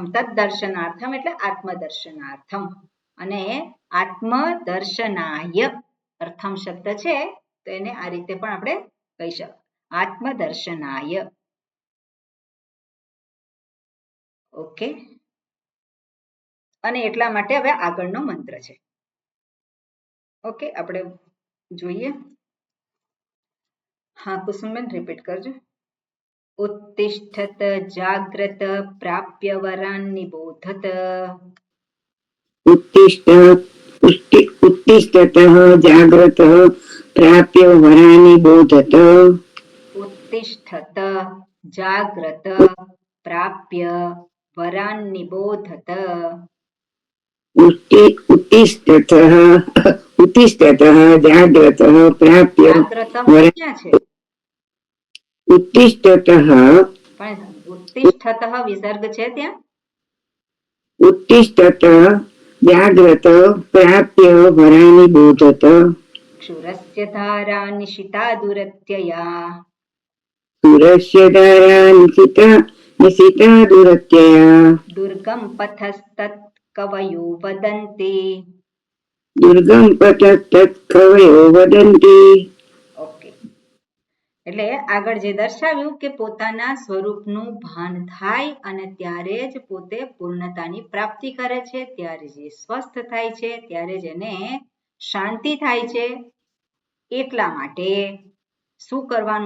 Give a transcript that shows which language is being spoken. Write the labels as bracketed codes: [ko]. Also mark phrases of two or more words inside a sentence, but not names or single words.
[gu] તદ્દર્શનાર્થમ એટલે આત્મદર્શનાર્થમ. અને આત્મદર્શનાય પ્રથમ શબ્દ છે તો એને આ રીતે પણ આપણે કહી શકીએ, આત્મદર્શનાય. ઓકે, અને એટલા માટે હવે આગળનો મંત્ર છે. ઓકે, આપણે જોઈએ. હા કુસુમબેન રિપીટ કરજો. [sa] उत्तिष्ठत जाग्रत प्राप्य वरान् निबोधत उत्तिष्ठतः जाग्रतः प्राप्य वरानि बोधत उत्तिष्ठत जाग्रत प्राप्य वरान् निबोधत उत्तिष्ठतः जाग्रतः प्राप्य जाग्रतः वरानि [gu] ક્યાં છે [sa] उत्तिष्ठतः [gu] પણ उत्तिष्ठतः વિસર્ગ છે ત્યાં [sa] उत्तिष्ठतः जाग्रत प्राप्य वरानि बोधत क्षुरस्य धारा निशिता दुरत्यया सूरस्य धारा निशिता दुरत्यया दुर्गम पथस्तत् कवयो वदन्ति दुर्गम पथस्तत् कवयो वदन्ति [gu] ઓકે એટલે આગળ જે દર્શાવ્યું કે પોતાના સ્વરૂપનું ભાન થાય અને ત્યારે જ પોતે પૂર્ણતાની પ્રાપ્તિ કરે છે ત્યારે જે સ્વસ્થ થાય છે ત્યારે જ એને શાંતિ થાય છે એટલા માટે શું કરવાનું